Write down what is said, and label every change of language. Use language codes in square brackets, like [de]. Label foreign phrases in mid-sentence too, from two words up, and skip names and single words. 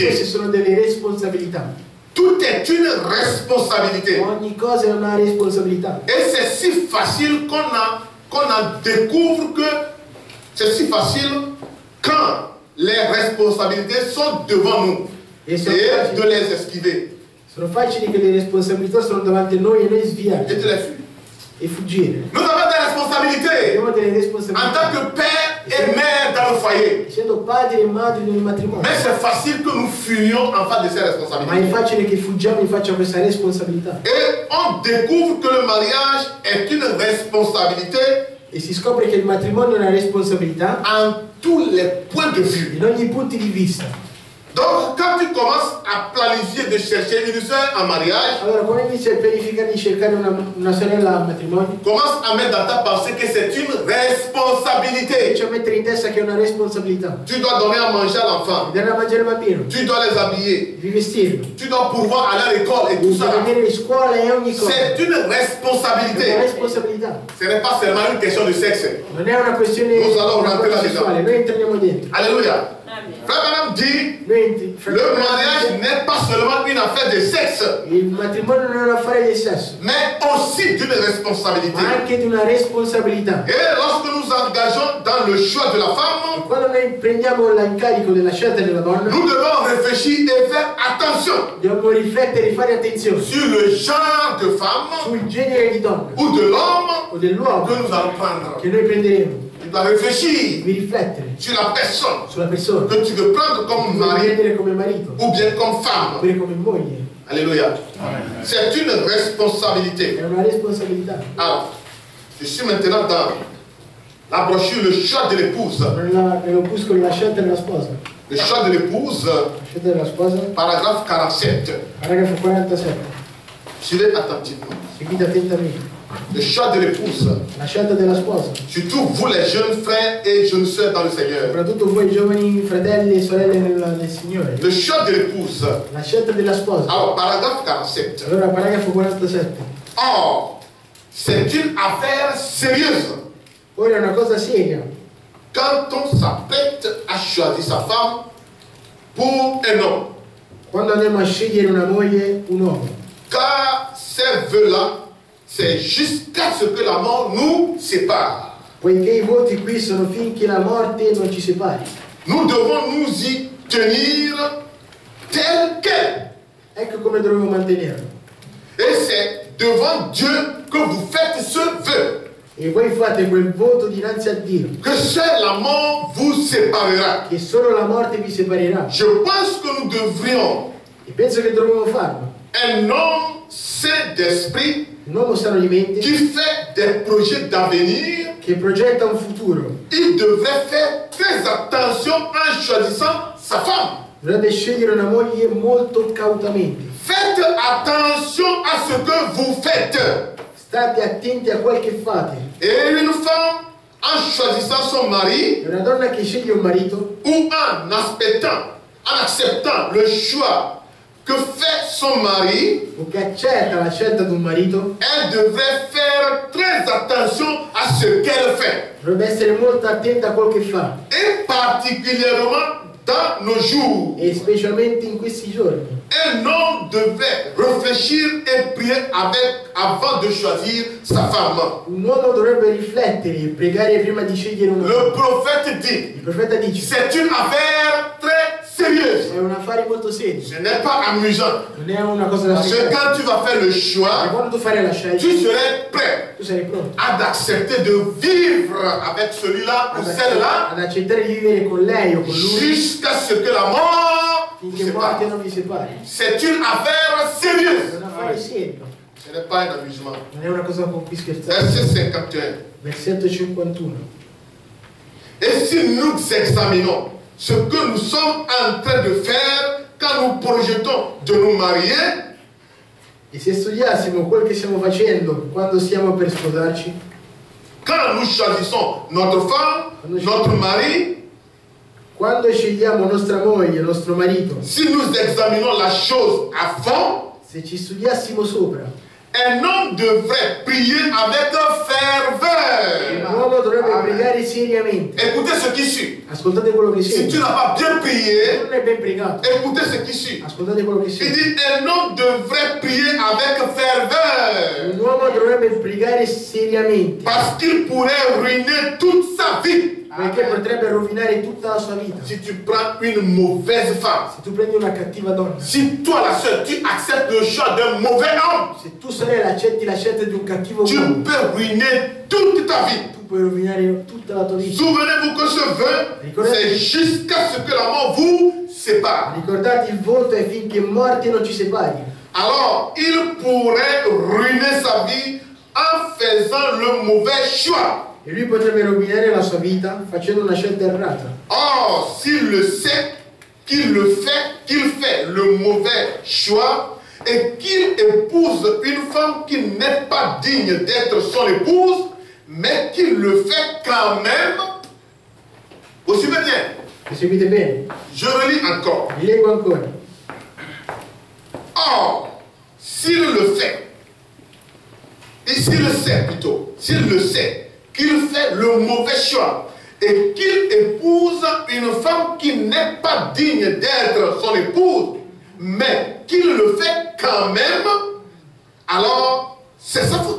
[it] Queste sono delle responsabilità. [fr] Tout est une responsabilité. [it] Ogni cosa è una responsabilità. [fr] Et c'est si facile qu'on en découvre que c'est si facile quand les responsabilités sont devant nous [it] E [fr] et [it] sono [fr] de [it] facili, [fr] les esquiver [it] sono facili che le responsabilità sono davanti a noi e noi [fr] et [it] sviarci [fr] de les fuir. [it] e fuggire. [fr] Nous avons des responsabilités [it] Abbiamo delle [fr] en [it] responsabilità. [fr] tant que père et mère dans le foyer. [it] Essendo padri e madri nel matrimonio. [fr] Mais c'est facile que nous fuyions en face de ces [it] Ma è [fr] responsabilités. [it] facile che fuggiamo in faccia a questa responsabilità. [fr] Et on découvre que le mariage est une responsabilité [it] E si scopre che il matrimonio è una responsabilità [fr] en tous les points de vue. [it] in ogni punto di vista. [fr] Donc, quand tu commences à planifier de chercher une soeur en mariage, [it] Allora, quando inizi a pianificare di cercare una sorella al matrimonio, [fr] commence à mettre dans ta pensée que c'est une responsabilité. [it] cominci a mettere in testa che è una responsabilità. [fr] Tu dois donner à manger à l'enfant. [it] Dare da mangiare al bambino, [fr] Tu dois les habiller. [it] di vestirlo, [fr] Tu dois pouvoir aller à l'école et tout [it] di [fr] ça. [it] venire in scuola e ogni cosa. [fr] C'est une [it] È una [fr] responsabilité. [it] responsabilità. [fr] Ce n'est pas seulement une question de sexe. [it] Non è una questione [fr] Nous allons rentrer là-dedans. [it] sessuale, noi entriamo dentro. [fr] Alléluia. Frère Branham dit, le mariage n'est pas seulement une affaire de sexe, [it] Il matrimonio non è un affare del sesso, [fr] mais aussi d'une responsabilité. [it] ma anche di una responsabilità. [fr] Et lorsque nous engageons dans le choix de la [it] E [fr] femme, [it] quando noi prendiamo l'incarico della scelta della donna, [fr] nous devons réfléchir et faire attention [it] dobbiamo riflettere e fare attenzione [fr] sur le genre de femme [it] sul genere di donna [fr] ou de l'homme [it] o dell'uomo [fr] que nous allons prendre. [it] che noi prenderemo. [fr] Tu dois réfléchir [it] Devi riflettere [fr] sur la personne [it] sulla persona [fr] que tu veux prendre comme [it] che vuoi [fr] mari [it] prendere come marito [fr] ou bien comme femme. [it] oppure come moglie. [fr] Alléluia. C'est une responsabilité. [it] È una responsabilità. [fr] Alors, je suis maintenant dans la brochure Le choix de l'épouse. [it] Nell'opuscolo la scelta della sposa. [fr] Le choix de l'épouse, [it] La scelta della sposa, [fr] paragraphe 47. [it] paragrafo 47. [fr] Suivez attentivement. [it] Seguite attentamente. [fr] Le choix de l'épouse. [it] La scelta della sposa. [fr] Surtout vous les jeunes frères et jeunes sœurs dans le Seigneur. [it] Soprattutto voi giovani fratelli e sorelle nel Signore. [fr] Le choix de l'épouse. [it] La scelta della sposa. [fr] Alors, paragraphe 47. [it] Allora, paragrafo 47. [fr] Or, c'est une affaire sérieuse [it] Ora è una cosa seria. [fr] quand on s'apprête à choisir sa femme pour un homme. [it] Quando andiamo a scegliere una moglie, un uomo. [fr] Car ces vœux-là, c'est jusqu'à ce que la mort nous sépare. [it] Poiché i voti qui sono finché la morte non ci separi. [fr] Nous devons nous y tenir tel quel. [it] Ecco come dobbiamo mantenerlo. [fr] Et c'est devant Dieu que vous faites ce vœu. [it] E voi fate quel voto dinanzi a Dio, [fr] Que seule la mort vous séparera. [it] che solo la morte vi separerà. [fr] Je pense que nous devrions, [it] E penso che dovremmo farlo. [fr] un homme saint d'esprit [it] Un uomo sano di mente [fr] qui fait des projets d'avenir, [it] che progetta un futuro [fr] il devrait faire très attention en choisissant sa femme. [it] dovrebbe scegliere una moglie molto cautamente. [fr] Faites attention à ce que vous faites. [it] State attenti a quel che fate. [fr] Et une femme, en choisissant son mari, [it] E una donna che sceglie un marito [fr] ou en acceptant le choix que fait son mari, [it] o che accetta la scelta di un marito [fr] elle devrait faire très attention à ce qu'elle fait. [it] dovrebbe essere molto attenta a quel che fa, [fr] Et particulièrement dans nos jours, [it] e specialmente in questi giorni. [fr] un homme devait réfléchir et prier avant de choisir sa femme. [it] Un uomo dovrebbe riflettere e pregare prima di scegliere una [fr] Le [it] donna. [fr] prophète dit, [it] Il profeta dice: [fr] c'est une affaire très sérieuse. [it] è un affare molto serio, [fr] Ce n'est pas amusant. [it] non è una cosa da [fr] Parce que [it] scherzare. [fr] quand tu vas faire le [it] Ma [fr] choix, [it] quando tu farai la scelta, [fr] tu serais prêt [it] tu sarai pronto [fr] à accepter de vivre avec celui-là ou celle-là [it] ad accettare di vivere con lei o con lui [fr] jusqu'à ce que la mort vous [it] finché [fr] sépare. [it] morte non vi separi. [fr] C'est une affaire [it] È [fr] sérieuse. [it] un affare serio, [fr] Ce n'est pas un amusement. [it] non è una cosa con cui scherzare. [fr] Verset 51. [it] Versetto 51. [fr] Et si nous examinons ce que nous sommes en train de faire quand nous projetons de nous marier, [it] E se studiassimo quel che stiamo facendo quando stiamo per sposarci, [fr] quand nous choisissons notre femme, notre mari, [it] quando scegliamo nostra moglie, nostro marito, [fr] si nous examinons la chose à fond, [it] se ci studiassimo sopra, [fr] un homme devrait prier avec ferveur. [it] un uomo dovrebbe pregare seriamente. [fr] Écoutez ce qui suit. [it] Ascoltate quello che [fr] Si tu [it] segue. [fr] n'as pas bien prié, [it] Non è ben pregato. [fr] écoutez ce qui suit. [it] Ascoltate quello che [fr] Il [it] segue. [fr] dit un homme devrait prier avec ferveur [it] Un uomo dovrebbe pregare seriamente, [fr] parce qu'il pourrait ruiner toute sa vie [it] perché potrebbe rovinare tutta la sua vita. [fr] si tu prends une mauvaise femme. [it] Se tu prendi una cattiva donna, [fr] Si toi la seule, tu acceptes le choix d'un mauvais homme, [it] se tu sorella accetti la scelta di un cattivo [fr] tu [it] uomo, [fr] peux ruiner toute ta vie. [it] tu puoi rovinare tutta la tua vita. [fr] Souvenez-vous que ce vœu, c'est jusqu'à ce que la mort vous sépare. [it] Ricordate, il voto è finché morte non ci separi. [fr] Alors, il pourrait ruiner sa vie en faisant le mauvais choix. [it] E lui potrebbe rovinare la sua vita facendo una scelta errata. [fr] Or, s'il le sait, qu'il fait le mauvais choix et qu'il épouse une femme qui n'est pas digne d'être son épouse, mais qu'il le fait quand même, vous suivez bien? [it] Mi seguite bene? [fr] Je relis encore. [it] Vi leggo ancora. [fr] Or, s'il le fait, et s'il le sait plutôt, s'il le sait, qu'il fait le mauvais choix et qu'il épouse une femme qui n'est pas digne d'être son épouse, mais qu'il le fait quand même, alors c'est sa faute.